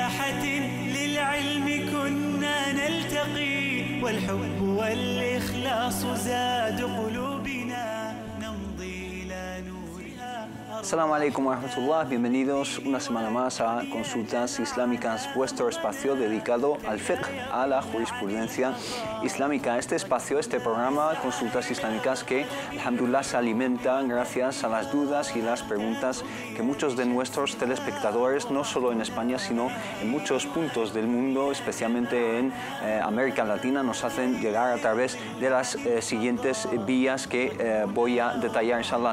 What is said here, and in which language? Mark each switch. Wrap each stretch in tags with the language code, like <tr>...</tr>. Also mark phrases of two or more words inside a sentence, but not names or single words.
<ar>جنات للعلم كنا نلتقي والحب والإخلاص زاد قلوبنا نمضي إلى نورها. السلام عليكم ورحمة الله,</ar> <es>bienvenidos una semana más a Consultas Islámicas, vuestro espacio dedicado al fiqh, a la jurisprudencia islámica. Este espacio, este programa, Consultas Islámicas, que alhamdulillah se alimenta gracias a las dudas y las preguntas que muchos de nuestros telespectadores, no solo en España, sino en muchos puntos del mundo, especialmente en América Latina, nos hacen llegar a través de las siguientes vías que voy a detallar, inshallah.</es>